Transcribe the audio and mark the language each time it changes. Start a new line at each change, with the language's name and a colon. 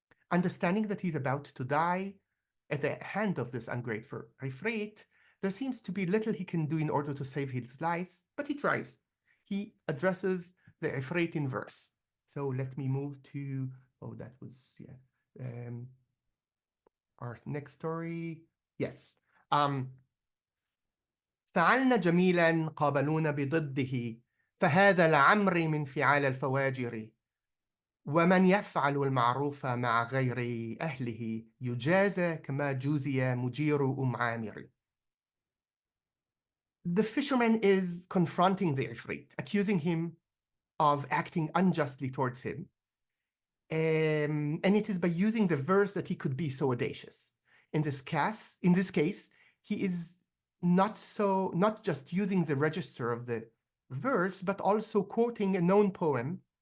English: Understanding that he's about to die at the hand of this ungrateful Ifrit, there seems to be little he can do in order to save his life, but he tries. He addresses the Ifrit in verse. So let me move to, that was, our next story. Yes.
Arabic: فعلنا جميلا قابلونا بضده، فهذا لعمري من فعال الفواجر، ومن يفعل المعروف مع غير أهله يجازى كما جوزي مجير عامر.
English: The fisherman is confronting the Ifrit, accusing him of acting unjustly towards him. And it is by using the verse that he could be so audacious. In this case, he is not just using the register of the verse, but also quoting a known poem.